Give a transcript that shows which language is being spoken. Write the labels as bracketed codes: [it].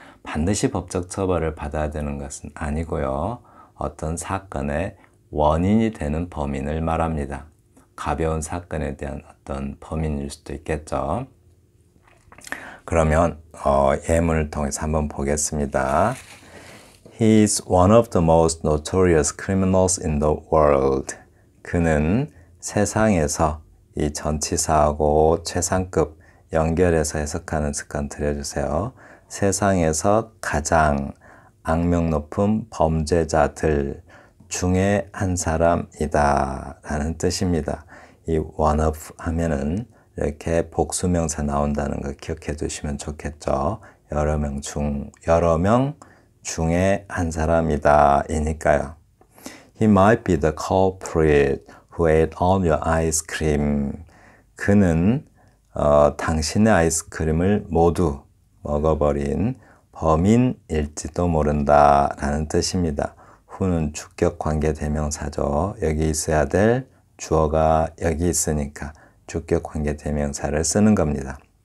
[ko] 반드시 법적 처벌을 받아야 되는 것은 아니고요. 어떤 사건의 원인이 되는 범인을 말합니다. 가벼운 사건에 대한 어떤 범인일 수도 있겠죠. 그러면 예문을 통해서 한번 보겠습니다. [en] He is one of the most notorious criminals in the world. [ko] 그는 세상에서 이 전치사하고 최상급 연결해서 해석하는 습관 들여주세요. 세상에서 가장 악명 높은 범죄자들 중에 한 사람이다 라는 뜻입니다. 이 one of 하면은 이렇게 복수명사 나온다는 거 기억해 두시면 좋겠죠. 여러 명 중에 한 사람이다 이니까요. [en] He might be the culprit who ate all your ice cream. [ko] 그는 당신의 아이스크림을 모두 먹어버린 범인일지도 모른다 라는 뜻입니다. who는 주격관계 대명사죠. 여기 있어야 될 주어가 여기 있으니까 주격관계 대명사를 쓰는 겁니다.